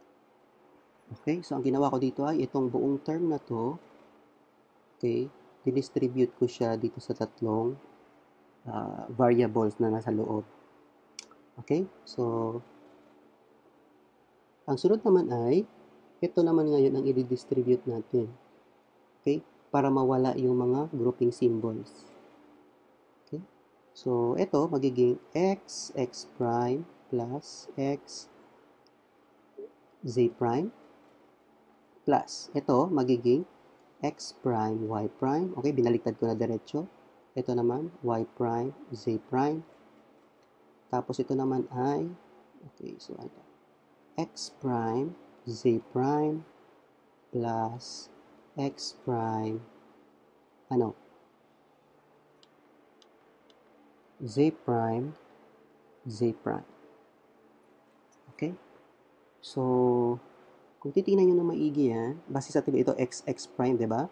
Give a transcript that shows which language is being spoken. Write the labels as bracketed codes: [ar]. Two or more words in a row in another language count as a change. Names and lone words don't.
[tl] Okay, so ang ginawa ko dito ay itong buong term na to, okay, distribute ko siya dito sa tatlong variables na nasa loob. Okay? So, ang sunod naman ay, ito naman ngayon ang i-distribute natin. Okay? Para mawala yung mga grouping symbols. Okay? So, ito magiging [en] x prime plus x z prime plus. [tl] Ito magiging [en] x prime y prime. [tl] Okay, binaliktad ko na diretso. Ito naman [en] y prime z prime. [tl] Tapos ito naman ay, okay, so ano? [en] X prime z prime plus x prime [tl] ano z prime okay, so kung titingnan nyo na maigi yan, base sa tiba ito [en] x prime, [tl] diba?